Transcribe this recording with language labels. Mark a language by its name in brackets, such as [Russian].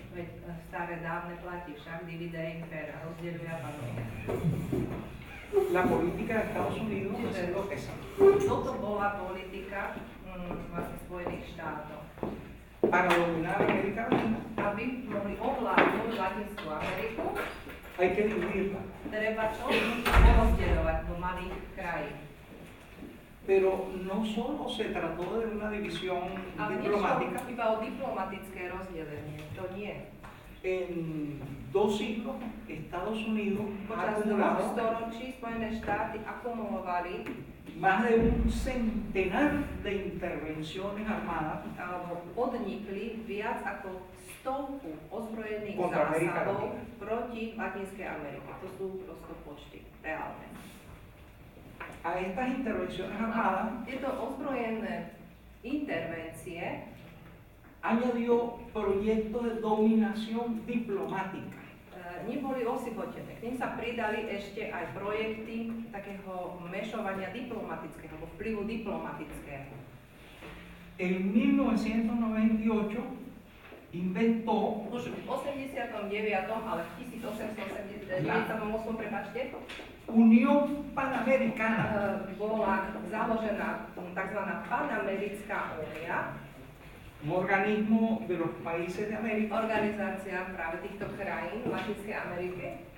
[Slovak] Veď staré dávne platí však divide impera, rozdeľuje a panuje. [Spanish] la política de Estados Unidos es lo que es. [Slovak] Toto bola politika vlastne Spojených štátov. [Spanish] Para dominar América Latina [Slovak] Aby mohli ovládnuť Latinskú Ameriku, [Spanish] hay que dividirla. [Slovak] treba čo? Porozdeľovať do malých krajín. [Spanish] Pero no solo se trató de una división [Slovak] Ale [Spanish] diplomática. [Slovak] nešlo iba o diplomatické rozdelenie, to nie. [Spanish] En 2 siglos, Estados Unidos ha [Slovak] Počas 2 [Spanish] acumulado [Slovak] storočí Spojené štáty akumulovali [Spanish] más de un centenar de intervenciones armadas [Slovak] alebo podnikli viac ako 100 ozbrojených [Spanish] Contra América [Slovak] zásahov [Spanish] Latina. [Slovak] proti Latinskej Amerike. To sú prosto počty reálne. [Spanish] a estas intervenciones armadas. [Slovak] Tieto ozbrojené intervencie [Spanish] Añadió proyectos de dominación diplomática. [Slovak] neboli osihotené. K nim sa pridali ešte aj projekty takého mešovania diplomatického, alebo vplyvu diplomatického. [Spanish] En 1998 inventó [Slovak] Už v 89. ale v 1888, prepáčte, [Spanish] Unión Panamericana, [Slovak] bola založená tzv. Panamerická únia, [Spanish] un organismo de los países de América, [Slovak] organizácia práve týchto krajín v Latinskej Amerike,